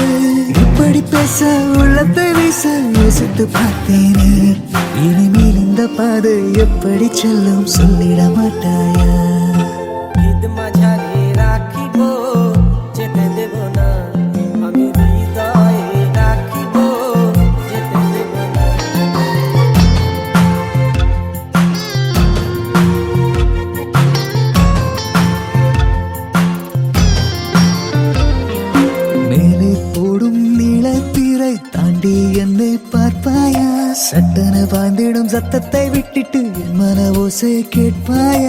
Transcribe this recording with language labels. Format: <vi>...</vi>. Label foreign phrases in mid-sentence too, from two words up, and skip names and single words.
<ta>இப்படி பேச உள்ளத்தை வீச யோசித்து பார்த்தேனே, இனிமேல் இந்த பாதை எப்படி செல்லும் சொல்லிட மாட்டாயா?</ta> <bn>ঈদ মাঝারে রাখিব যেতে দেব না, আমি হৃদয়ে রাখিব যেতে দেব না।</bn> <ta>மேலே போடும் நீளத்திரை தாண்டி என்னை பார்ப்பாயா? சட்டன பாய்ந்திடும் சத்தத்தை விட்டுட்டு என் மன ஓசை கேட்பாயா?</ta>